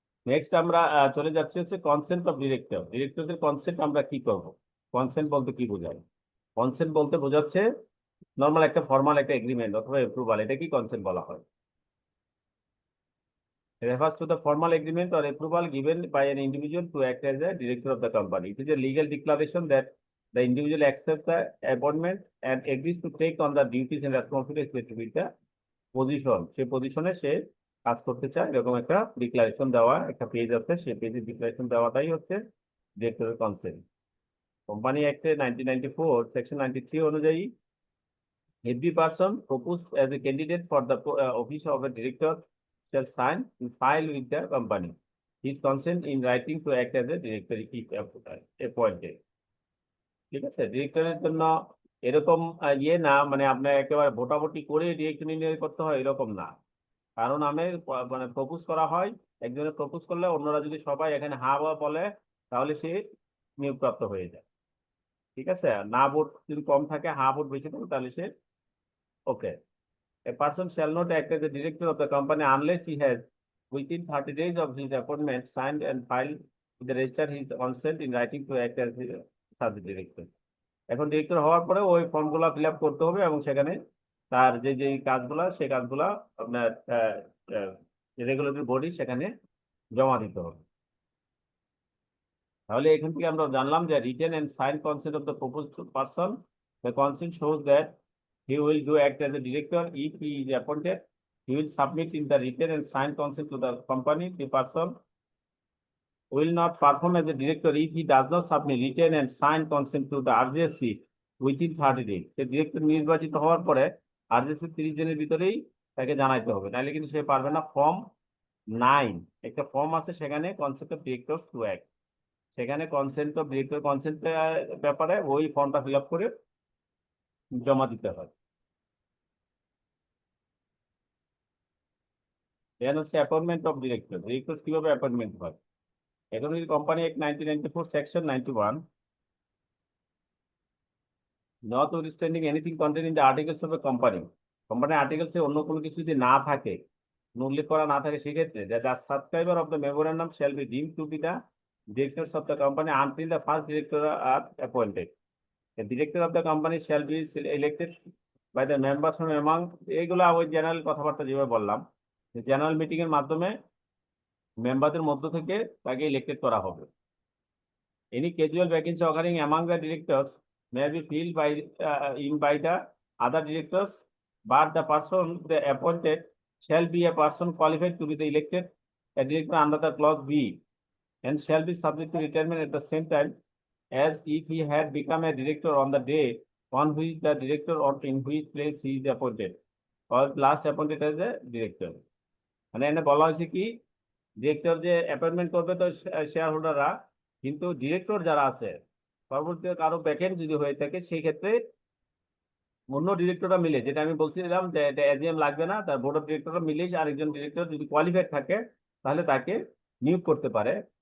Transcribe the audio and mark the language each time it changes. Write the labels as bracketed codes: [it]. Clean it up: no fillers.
[bn] Next আমরা চলে যাচ্ছি হচ্ছে কনসেন্ট অফ ডিরেক্টর। ডিরেক্টরদের কনসেন্ট আমরা কি করব? কনসেন্ট বলতে কি বোঝায়? কনসেন্ট বলতে বোঝাচ্ছে নর্মাল একটা ফর্মাল একটা এগ্রিমেন্ট অথবা অ্যাপ্রুভাল, এটা কি কনসেন্ট বলা হয়। [en] refers to the formal agreement or approval given by an individual to act as a director of the company. It is a legal declaration that the individual accepts the appointment and agrees to take on the duties and responsibilities with the position. [bn] সেই পজিশনে সে কাজ করতে চায়, এরকম একটা declaration দেওয়া একটা page আছে, সেই পেজে ডিক্লারেশন দেওয়াটাই হচ্ছে ডিরেক্টরের কনসেন্ট। কোম্পানি অ্যাক্টে 1994 সেকশন 93 অনুযায়ী [en] every person proposed as a candidate for the office of a director shall sign and file with the company his consent in writing to act as a director if appointed. [bn] ঠিক আছে, ডিরেক্টরের জন্য এরকম ইয়ে না মানে আপনার একেবারে ভোটাভুটি করে ডিরেক্টর নির্ণয় করতে হয় এরকম না। কারণ আমি মানে প্রপোজ করা হয়, একজনের প্রপোজ করলে অন্যরা যদি সবাই এখানে হা বা বলে তাহলে সে নিয়োগপ্রাপ্ত হয়ে যায়, ঠিক আছে। না ভোট যদি কম থাকে, হা ভোট বেশি থাকে তাহলে সে ওকে। [en] A person shall not act as the director of the company unless he has, within 30 days of his appointment, signed and filed with the register his consent in writing to act as the director. [bn] এখন director হওয়ার পরে ওই ফর্মগুলো fill up করতে হবে এবং সেখানে তার যে কাজগুলা সেই কাজগুলা আপনার রেগুলেটরি বডি সেখানে জমা দিতে হবে। তাহলে এখান থেকে আমরা জানলাম যে [en] Written and sign consent of the proposed person, the consent shows that he will do act as a director if he is appointed. He will submit in the written and signed consent to the company. The person will not perform as a director if he does not submit written and signed consent to the RJC within 30 days. [bn] The director নির্বাচিত হওয়ার পরে RJC 30 দিনের ভিতরেই তাকে জানাইতে হবে, নাহলে কিন্তু সে পারবে না। ফর্ম 9 একটা ফর্ম আছে, সেখানে consent of director to act, সেখানে কনসেন্ট অফ ডিরেক্টর কনসেন্ট ব্যাপারে ওই ফর্মটা ফিল আপ করে জমা দিতে হয়। দেন হচ্ছে অ্যাপয়েন্টমেন্ট অফ ডিরেক্টর। ডিরেক্টর কিভাবে অ্যাপয়েন্টমেন্ট হয়? এখন যদি company act 1994 section 91, [en] notwithstanding anything contained in the articles of a company, [bn] কোম্পানির আর্টিকেলসে অন্য কোনো কিছু যদি না থাকে, উল্লেখ করা না থাকে, সেক্ষেত্রে [en] the subscriber of the memorandum shall be deemed to be the directors of the company until the first director are appointed. The director of the company shall be elected by the members from among, [bn] এইগুলা ওই general কথাবার্তা যেভাবে বললাম, general meeting এর মাধ্যমে মেম্বারদের মধ্য থেকে তাকে ইলেক্টেড করা হবে। [en] Any casual vacancy occurring among the directors may be filled by the other directors, but the person they appointed shall be a person qualified to be the elected a director under the clause B and shall be subject to retirement at the same time as if he had become a director on the day on which the director or in which place he is appointed or last appointed as a director. [bn] মানে এনে বলা হয়েছে কি, director যে appointment করবে তো share হোল্ডাররা, কিন্তু ডিরেক্টর যারা আছে পরবর্তীতে কারো ভ্যাকেন্ট যদি হয়ে থাকে সেই ক্ষেত্রে অন্য ডিরেক্টররা মিলে, যেটা আমি বলছিলাম যে এটা এজিএম লাগবে না, তার বোর্ড অফ ডিরেক্টররা মিলে আরেকজন ডিরেক্টর যদি কোয়ালিফাইড থাকে তাহলে তাকে নিয়োগ করতে পারে।